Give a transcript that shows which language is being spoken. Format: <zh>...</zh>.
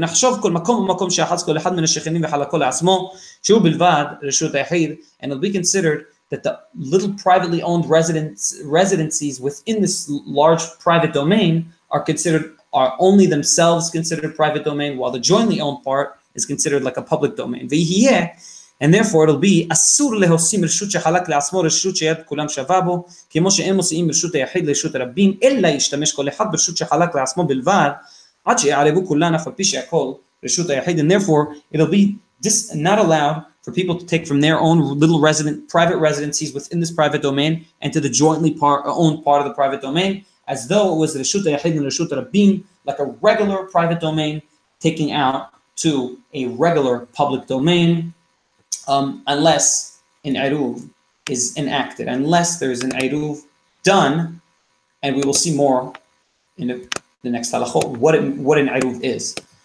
<he>ונחשוב כל מקום ומקום שאחז כל אחד מן השכנים וחלקו לעצמו, שהוא בלבד רשות היחיד,</he> <en>and it'll be considered that the little privately owned residencies within this large private domain are only themselves considered private domain, while the jointly owned part is considered like a public domain. And therefore it'll be</en> <he>אסור להוסיף רשות שחלק לעצמו רשות שיד כולם שווה בו, כמו שאין מוסיפים רשות היחיד לרשות הרבים, אלא ישתמש כל אחד ברשות שחלק לעצמו בלבד, עד שיערבו כולן אף על פי שהכל רשות היחיד.</he> <en>And therefore it'll be not allowed for people to take from their own little private residencies within this private domain and to the jointly owned part of the private domain, as though it was Reshut HaYachid and Reshut HaRabim, like a regular private domain taking out to a regular public domain, unless an Eruv is enacted, unless there is an Eruv done, and we will see more in the next halachot, what an Eruv is.</en>